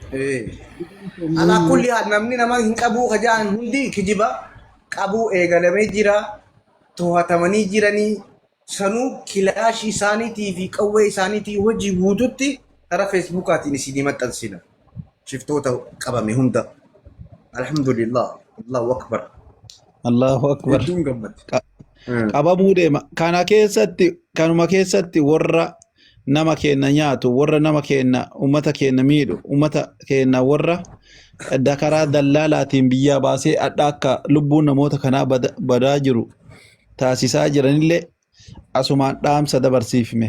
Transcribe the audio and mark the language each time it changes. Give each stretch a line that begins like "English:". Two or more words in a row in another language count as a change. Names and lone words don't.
Oromo: Anaa kulli namni nama hin qabuu kajaan hundi kijiba qabuu eegalamee jira to'atamanii jiranii sanuu kilaashii isaaniitii fi qawwee isaaniitii hojii guututti karaa feesbuukaatiin isinii maxxansina. Shiftoota qabame hunda.
Arabic: الحمد لله الله أكبر. الله أكبر.
Oromo: Qabamuu deema. Kanuma keessatti warra nama keenya nyaatu, warra nama keenya ummata keenya miidhu, ummata keenya warra dakaraa dallaalaatiin biyyaa baasee adda akka lubbuun namoota kanaa badaa jiru taasisaa jiranillee asumaan dhaamsa dabarsiifne.